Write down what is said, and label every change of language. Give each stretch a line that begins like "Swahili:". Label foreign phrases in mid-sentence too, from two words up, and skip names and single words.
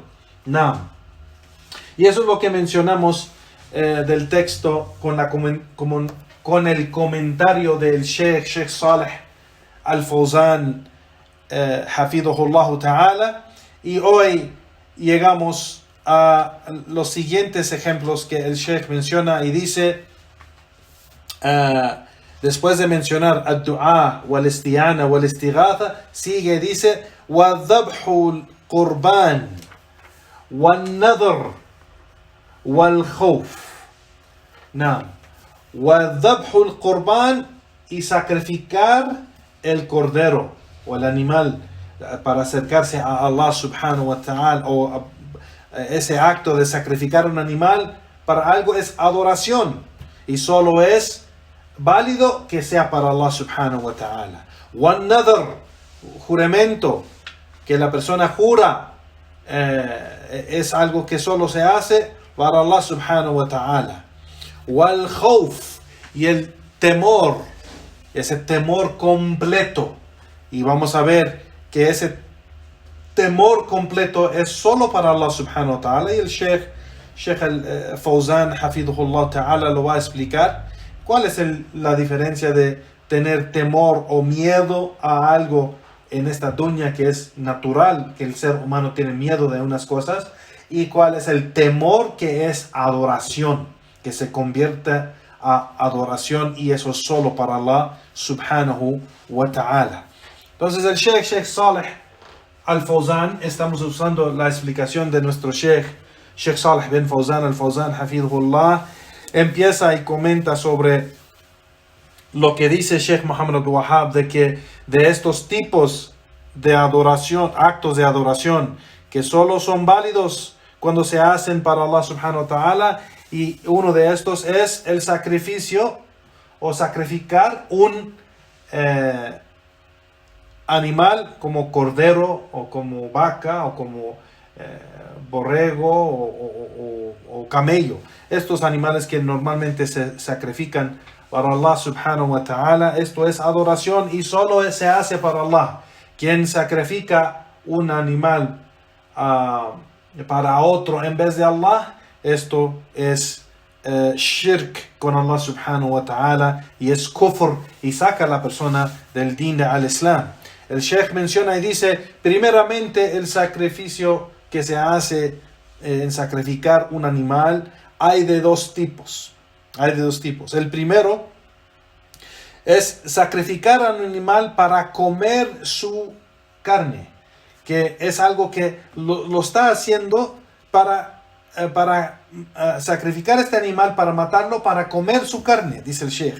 Spanish: No. Y eso es lo que mencionamos del texto con el comentario del Sheikh Saleh Al-Fawzan,
Arabic: حفظه الله تعالى.
Spanish: Y hoy llegamos a los siguientes ejemplos que el Sheikh menciona y dice, después de mencionar
Arabic: الدعاء والاستعانة والاستغاثة,
Spanish: sigue y dice,
Arabic: وذبح القربان والنذر والخوف. وذبح القربان,
Spanish: y sacrificar el cordero o el animal para acercarse a Allah
Arabic: سبحانه وتعالى,
Spanish: o ese acto de sacrificar un animal para algo es adoración y solo es válido que sea para Allah
Arabic: سبحانه وتعالى. والنذر,
Spanish: juramento, que la persona jura, es algo que solo se hace para Allah
Arabic: سبحانه وتعالى. والخوف,
Spanish: y el temor, ese temor completo, y vamos a ver que ese temor completo es solo para Allah
Arabic: سبحانه وتعالى,
Spanish: y el Sheikh Al-Fawzan
Arabic: حفظه الله تعالى
Spanish: lo va a explicar. ¿Cuál es la diferencia de tener temor o miedo a algo en esta dunya que es natural, que el ser humano tiene miedo de unas cosas, y cuál es el temor que es adoración, que se convierte a adoración, y eso es solo para Allah
Arabic: سبحانه وتعالى?
Spanish: Entonces el Sheikh Saleh Al-Fawzan, estamos usando la explicación de nuestro Sheikh Saleh bin Fawzan Al-Fawzan Hafidhullah, empieza y comenta sobre lo que dice Sheikh Muhammad Abdul-Wahhab, de que de estos tipos de adoración, actos de adoración, que solo son válidos cuando se hacen para Allah
Arabic: سبحانه وتعالى,
Spanish: y uno de estos es el sacrificio o sacrificar un animal como cordero o como vaca o como borrego o camello. Estos animales que normalmente se sacrifican para Allah
Arabic: سبحانه وتعالى,
Spanish: esto es adoración y solo se hace para Allah. Quien sacrifica un animal para otro en vez de Allah, esto es shirk con Allah
Arabic: سبحانه وتعالى,
Spanish: y es kufr, y saca a la persona del
Arabic: دين الإسلام.
Spanish: El Sheikh menciona y dice, primeramente el sacrificio que se hace en sacrificar un animal, hay de dos tipos. El primero es sacrificar a un animal para comer su carne, que es algo que lo está haciendo para sacrificar este animal, para matarlo, para comer su carne, dice el Sheikh.